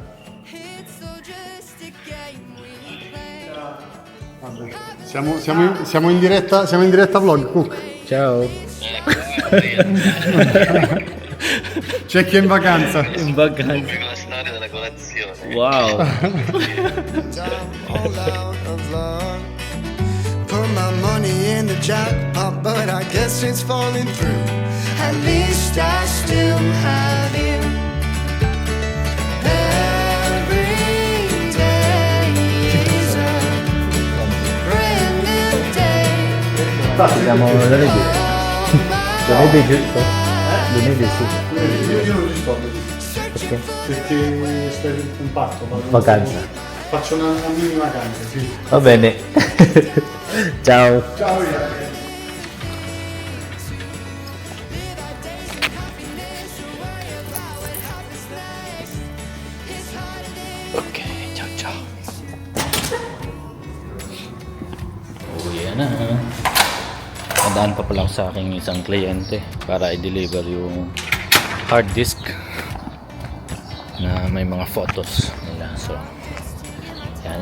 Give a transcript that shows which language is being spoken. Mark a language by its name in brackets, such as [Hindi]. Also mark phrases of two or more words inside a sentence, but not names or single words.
[Italian] Siamo in diretta vlog, Cook. Ciao. C'è chi è in vacanza. In vacanza. La storia della colazione. Wow. [English] Put my money in the jackpot, but I guess it's falling through. At least I still have you. Every day is a brand new day. [Italian] Siamo lunedì. Lunedì giusto? Lunedì sì. Perché? Perché stai un patto. Vacanza. Faccio una mini vacanza, sì. Va bene. Ciao. Ciao. Ok, ciao ciao. [Filipino] Uwi na. Nadaan pa pala ako sa aking isang kliyente para i-deliver yung [English] hard disk [Filipino] na may mga photos nila. So, yan.